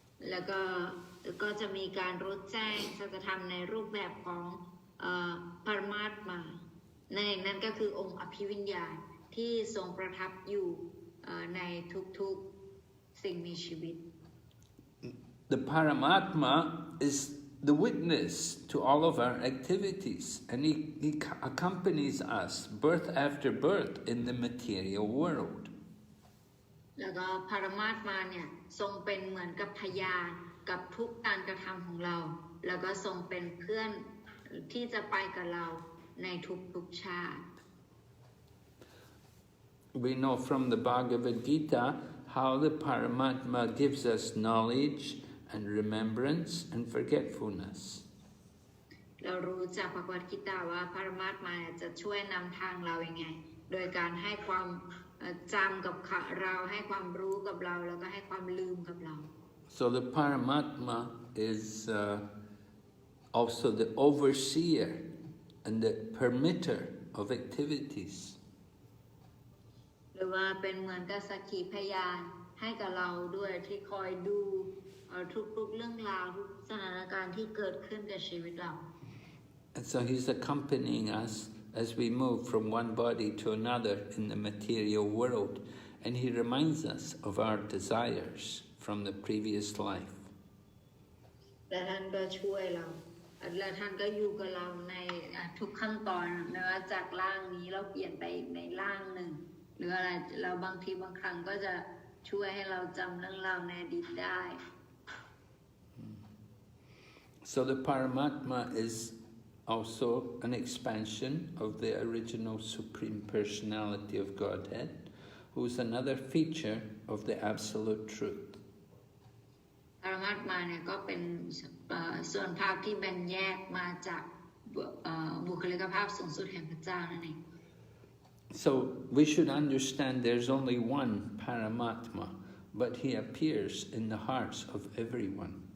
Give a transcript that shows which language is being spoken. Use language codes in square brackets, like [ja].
[th] แล้วก็จะมีการรู้แจ้งสัจธรรมในรูปแบบของปรมาตมา นั่นก็คือองค์อภิวิญญาณที่ทรงประทับอยู่ในทุกๆสิ่งมีชีวิต [en] The Paramatma is the witness to all of our activities, and he accompanies us birth after birth in the material world. [th] แล้วก็ปรมาตมาเนี่ยทรงเป็นเหมือนกับพยานกับทุกการกระทำของเราแล้วก็ทรงเป็นเพื่อนที่จะไปกับเราในทุกๆชาติ [en] We know from the Bhagavad Gita how the Paramatma gives us knowledge and remembrance and forgetfulness. [th] เรารู้จากพระคัมภีร์ว่าปรมาตมาจะช่วยนำทางเราอย่างไงโดยการให้ความจำกับเราให้ความรู้กับเราแล้วก็ให้ความลืมกับเรา [en] So the Paramatma is also the overseer and the permitter of activities. [th] หรือว่าเป็นเหมือนกับสักขีพยานให้กับเราด้วยที่คอยดูทุกๆเรื่องราวทุกสถานการณ์ที่เกิดขึ้นกับชีวิตเรา [en] And so he's accompanying us as we move from one body to another in the material world, and he reminds us of our desires from the previous life. [th] และท่านก็ช่วยเราและท่านก็อยู่กับเราในทุกขั้นตอนไม่ว่าจากร่างนี้เราเปลี่ยนไปในร่างหนึ่งหรืออะไรเราบางครั้งก็จะช่วยให้เราจำเรื่องราวในอดีตได้ [en] So the Paramatma is also an expansion of the original Supreme Personality of Godhead, who's another feature of the absolute truth. [th] ปรมัตถ์มาเนี่ยก็เป็นส่วนภาคที่แบ่งแยกมาจากบุคลิกภาพสูงสุดแห่งพระเจ้านั่นเอง [en] So we should understand there's only one Paramatma, but he appears in the hearts of everyone.